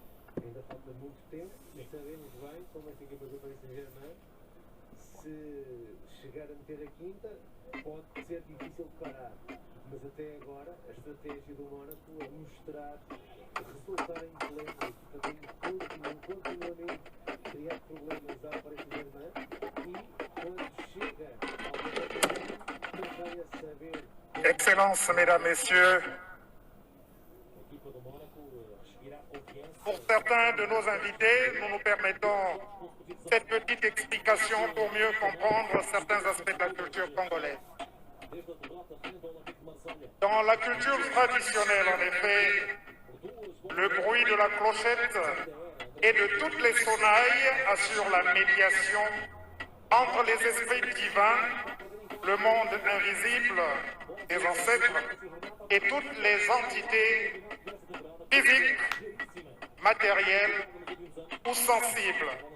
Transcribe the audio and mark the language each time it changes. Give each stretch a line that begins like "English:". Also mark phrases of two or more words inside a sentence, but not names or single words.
Portuguese: Ainda falta muito tempo e sabemos bem como esta equipa do Paris Saint-Germain, se chegar a meter a quinta, pode ser difícil de parar. Mas até agora, a estratégia do Mónaco é mostrar resultar em pleno, continuamente criar problemas ao Paris Saint-Germain e quando chega ao não vai a saber.
French: Excellences, Mesdames, Messieurs, pour certains de nos invités, nous nous permettons cette petite explication pour mieux comprendre certains aspects de la culture congolaise. Dans la culture traditionnelle, en effet, le bruit de la clochette et de toutes les sonnailles assure la médiation entre les esprits divins, le monde invisible des ancêtres et toutes les entités physiques, matérielles ou sensibles.